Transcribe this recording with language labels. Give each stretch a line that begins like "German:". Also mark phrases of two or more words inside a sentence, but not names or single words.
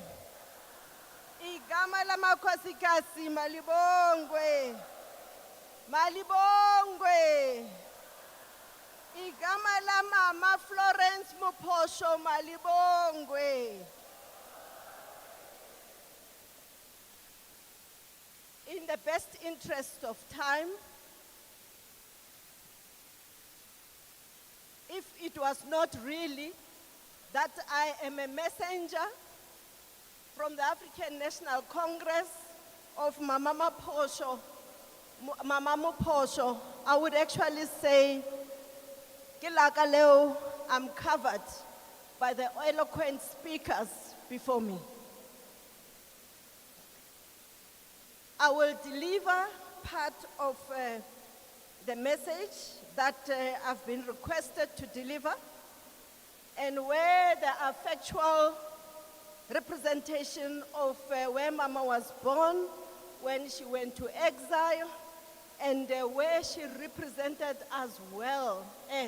Zulu: Igama lamakhosikazi malibongwe, malibongwe. Igama lamama Florence Mophosho malibongwe.
English: In the best interest of time, if it was not really that I am a messenger from the African National Congress of Mama Mophosho, I would actually say,
Northern Sotho: ke laka leo,
English: I'm covered by the eloquent speakers before me. I will deliver part of the message that I've been requested to deliver, and where there are factual representation of where Mama was born, when she went to exile, and where she represented as well at.